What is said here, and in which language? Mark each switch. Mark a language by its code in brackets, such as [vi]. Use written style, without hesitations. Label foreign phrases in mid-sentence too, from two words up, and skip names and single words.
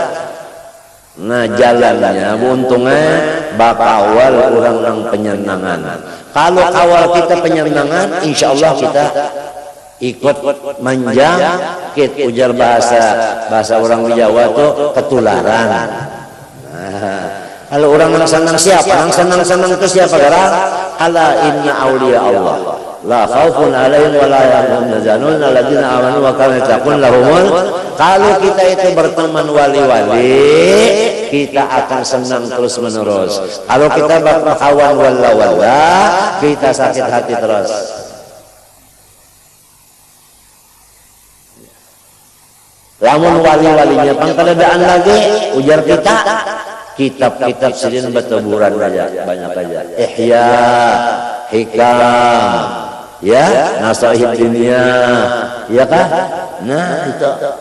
[bjn] Nah jalannya, untungnya bakawal orang nang penyenangan. Kalau awal kita penyenangan, [ar] إن شاء الله [bjn] kita ikut manjang, kita ujar bahasa orang Jawa tuh ketularan. [id] Nah, kalau orang yang senang siapa? Yang senang-senang itu siapa? [ar] Garang ألا إن أولياء الله لا خوف عليهم ولا هم يحزنون الذين آمنوا وكانوا يتقون لهم. [id] Kalau kita itu berteman wali-wali, kita akan senang terus menerus. Kalau kita berkawan walla-walla, kita sakit hati terus. [bjn] Lamun wali-walinya pangkadadaan lagi, ujar kita kitab-kitab sidin berteburan aja banyak aja ihya hikam ya nasaih dunia ya kah nah itu